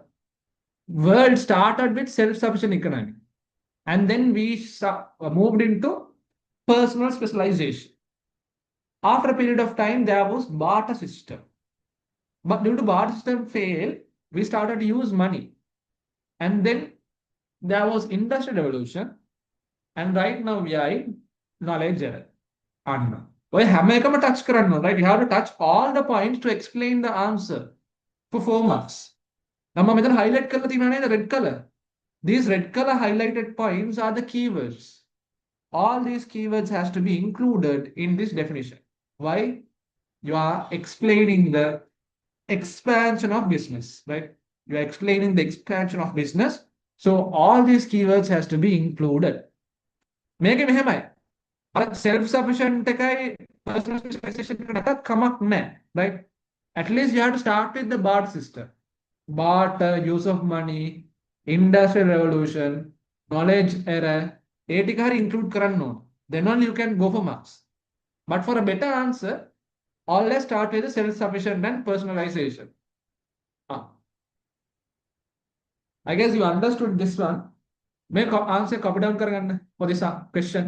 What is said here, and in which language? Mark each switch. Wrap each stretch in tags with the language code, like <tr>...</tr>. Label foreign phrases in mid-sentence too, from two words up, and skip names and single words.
<en>The world started with self-sufficient economy, and then we moved into personal specialization. After a period of time, there was barter system. But due to barter system fail, we started to use money. And then there was industrial revolution. And right now we are in knowledge era.</en> <si>අන්න. ඔය හැම එකම touch කරන්න ඕන,</si> <en>right? You have to touch all the points to explain the answer for 4 marks.</en> <si>නම් මම මෙතන highlight කරලා තියෙනවා නේද</si> <en>red color. These red color highlighted points are the keywords. All these keywords has to be included in this definition. Why? You are explaining the expansion of business, right? You are explaining the expansion of business. So all these keywords has to be included.</en> <si>මේකේ මෙහෙමයි. අර</si> <en>self sufficient</en> <si>එකයි</si> <en>personal specialization</en> <si>එක නැතත් කමක් නැහැ,</si> <en>right? At least you have to start with the barter system. Barter, use of money, industrial revolution, knowledge era,</en> <si>ඒ ටික හරි include කරන්න ඕන.</si> <en>Then only you can go for marks. But for a better answer, always start with the self sufficient and personalization. I guess you understood this one. May answer copy down කරගන්න for this question.</en>